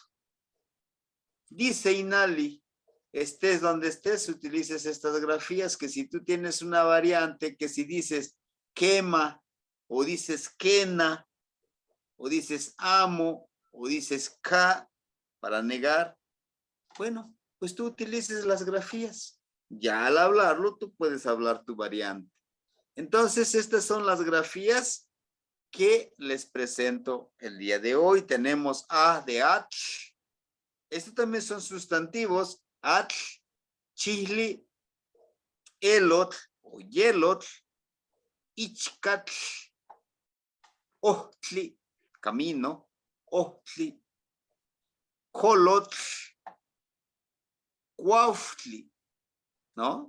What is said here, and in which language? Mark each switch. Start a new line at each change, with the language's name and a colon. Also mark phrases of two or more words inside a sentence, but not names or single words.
Spanish: Dice Inali, estés donde estés, utilices estas grafías, que si tú tienes una variante, que si dices quema, o dices quena, o dices amo, o dices ka, para negar, bueno, pues tú utilices las grafías. Ya al hablarlo, tú puedes hablar tu variante. Entonces, estas son las grafías que les presento el día de hoy. Tenemos A de ach. Estos también son sustantivos. Ach,
Nahuatl languages: chihli, elot o yelot, ichkatl, ohtli, camino, ohtli, colotl, cuauftli, ¿no?